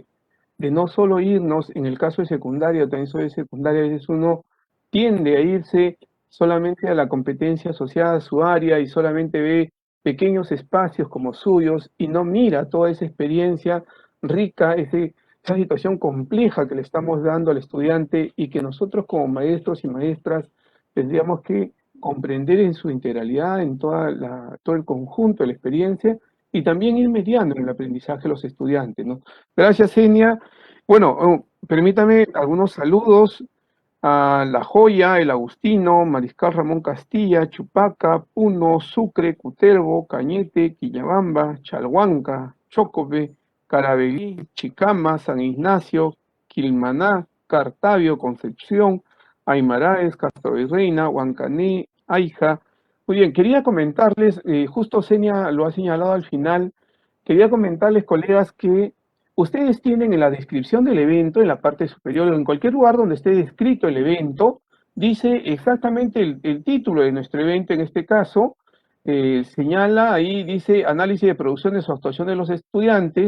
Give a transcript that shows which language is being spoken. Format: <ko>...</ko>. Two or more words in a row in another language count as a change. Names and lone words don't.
<es>De no solo irnos, en el caso de secundaria, también soy de secundaria, a veces uno tiende a irse solamente a la competencia asociada a su área y solamente ve pequeños espacios como suyos y no mira toda esa experiencia rica, esa situación compleja que le estamos dando al estudiante y que nosotros como maestros y maestras tendríamos que comprender en su integralidad, en todo el conjunto de la experiencia y también ir mediando en el aprendizaje de los estudiantes, ¿no? Gracias, Enia. Bueno, permítame algunos saludos a La Joya, El Agustino, Mariscal Ramón Castilla, Chupaca, Puno, Sucre, Cutervo, Cañete, Quillabamba, Chalhuanca, Chocope, Caravelí, Chicama, San Ignacio, Quilmaná, Cartavio, Concepción, Aymaraes, Castro Virreina, Huancané, Aija. Muy bien, quería comentarles, justo Senia lo ha señalado al final, quería comentarles, colegas, que ustedes tienen en la descripción del evento, en la parte superior, o en cualquier lugar donde esté descrito el evento, dice exactamente el título de nuestro evento, en este caso, señala ahí, dice análisis de producciones o actuación de los estudiantes.</es>